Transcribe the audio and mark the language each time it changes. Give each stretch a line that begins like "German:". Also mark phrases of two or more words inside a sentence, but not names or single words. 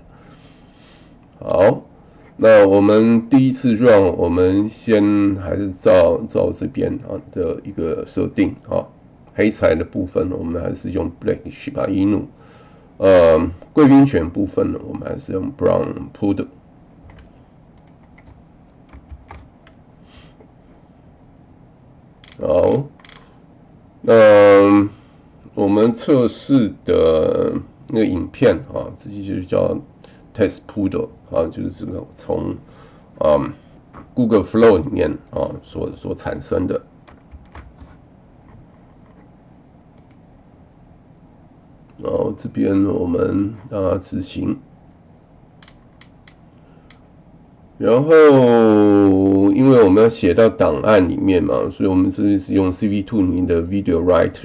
Chinese: 好，那我們第一次 run， 我們先還是照這邊的一個設定黑材的部分我們還是用
English: Black Shiba Inu，
Chinese: 貴賓犬部分呢我們還是用
English: Brown Poodle。
Chinese: 好，我們測試的那個影片直接就叫 Test Poodle 就是這個從Google Flow 裡面所產生的。然後這邊我們讓它執行，然後因為我們要寫到檔案裡面嘛，所以我們這邊是用 CV2 裡面的 Video Writer。